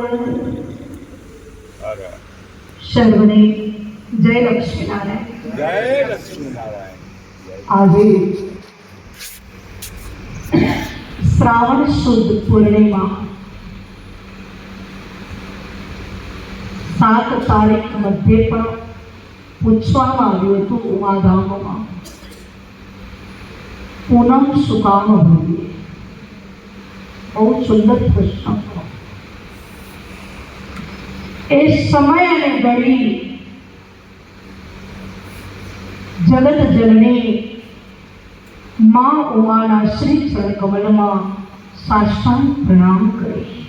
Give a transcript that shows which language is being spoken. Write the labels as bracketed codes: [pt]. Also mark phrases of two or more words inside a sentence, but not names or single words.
[gu] સર્વને જય લક્ષ્મી નારાયણ। જય લક્ષ્મી નારાયણ। આજ શ્રાવણ શુદ્ધ પૂર્ણિમા 7 તારીખ મધ્યે પણ પૂછવામાં આવ્યું હતું ઉમાધામમાં પૂનમ સુકામ હોવી। બહુ સુંદર પ્રશ્ન હતો। એ સમય અને ઘડી જગત જનની માં ઉમાના શ્રી ચરણ કમલમાં સાષ્ટાંગ પ્રણામ કરી।